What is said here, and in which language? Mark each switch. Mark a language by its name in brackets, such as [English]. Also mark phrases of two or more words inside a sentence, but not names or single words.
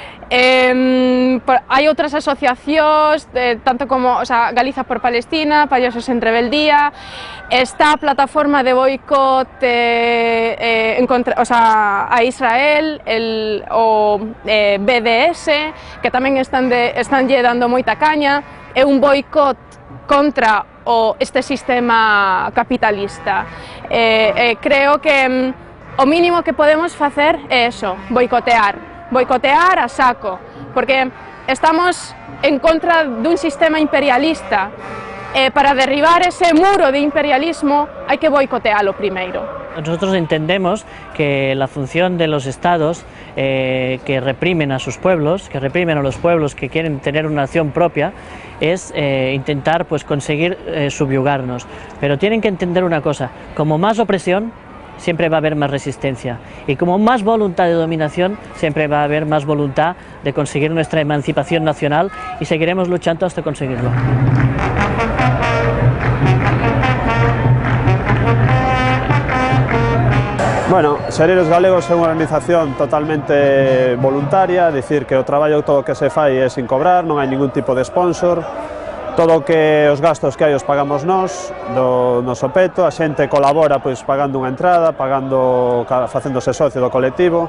[Galician] Hai outras asociacións, tanto como Galiza por Palestina, Payasos en Rebeldía, está a plataforma de boicot a Israel, o BDS, que tamén estánlle dando moita caña, é un boicot contra este sistema capitalista. Creo que o mínimo que podemos facer é eso, boicotear a saco, porque estamos en contra dun sistema imperialista. [Spanish] Para derribar ese muro de imperialismo hay que boicotearlo primero. Nosotros entendemos que la función de los estados que reprimen a sus pueblos, que reprimen a los pueblos que quieren tener una nación propia, es intentar pues, conseguir subyugarnos. Pero tienen que entender una cosa, como más opresión, siempre va a haber más resistencia, y como más voluntad de dominación, siempre va a haber más voluntad de conseguir nuestra emancipación nacional, y seguiremos luchando hasta conseguirlo. [Galician] Bueno, Seareiros Galegos é unha organización totalmente voluntaria, dicir que o traballo todo que se fai é sin cobrar, non hai ningún tipo de sponsor, todo que os gastos que hai os pagamos nós, do noso peto, a xente colabora pois pagando unha entrada, facéndose socio do colectivo.